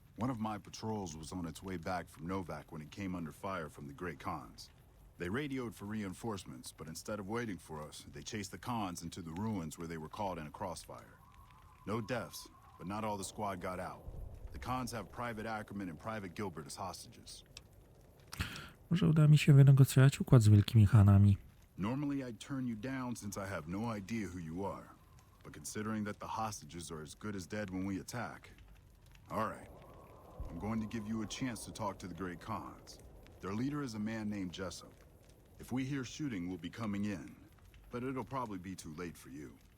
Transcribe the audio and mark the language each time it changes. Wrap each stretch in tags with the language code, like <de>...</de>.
<en>One of my patrols was on its way back from Novak when it came under fire from the great cons. They radioed for reinforcements, but instead of waiting for us, they chased the cons into the ruins where they were caught in a crossfire. No deaths, but not all the squad got out. The cons have Private Ackerman and Private Gilbert as hostages.</en> <pl>Może uda mi się wynegocjować układ z Wielkimi Chanami.</pl> <en>Normally I'd turn you down since I have no idea who you are. But considering that the hostages are as good as dead when we attack... Alright. I'm going to give you a chance to talk to the great cons. Their leader is a man named Jessup. If we hear shooting, we'll be coming in. But it'll probably be too late for you.</en>